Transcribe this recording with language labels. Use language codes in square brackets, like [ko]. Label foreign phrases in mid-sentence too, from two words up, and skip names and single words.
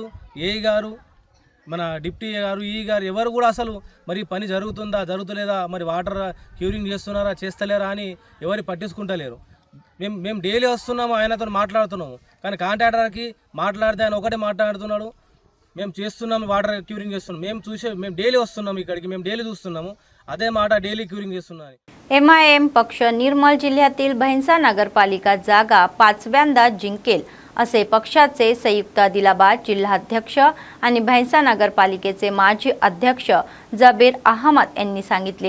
[te] ఏఈ గారు, మన డిప్టీ గారు, ఈ గారు ఎవరు కూడా అసలు మరి పని జరుగుతుందా జరుగుతలేదా, మరి [en] water curing [te] చేస్తున్నారా చేస్తలేరా అని ఎవరు పట్టించుకుంటలేరు. మేము డైలీ వస్తున్నాము, ఆయనతో మాట్లాడుతున్నాము, కానీ కాంట్రాక్టర్కి మాట్లాడితే ఆయన ఒకటే మాట్లాడుతున్నాడు. మేము చేస్తున్నాము, [en] water curing [te] చేస్తున్నాం, మేము డైలీ వస్తున్నాము ఇక్కడికి, మేము డైలీ చూస్తున్నాము, అదే మాట [en] daily curing [te] చేస్తున్నారు. [mr] MIM पक्ष निर्मल जिल्ह्यातील भैंसा नगरपालिका जागा 5व्यांदा जिंकेल असे पक्षाचे संयुक्त आदिलाबाद जिल्हाध्यक्ष आणि भैंसा नगरपालिकेचे माजी अध्यक्ष जबीर अहमद यांनी सांगितले।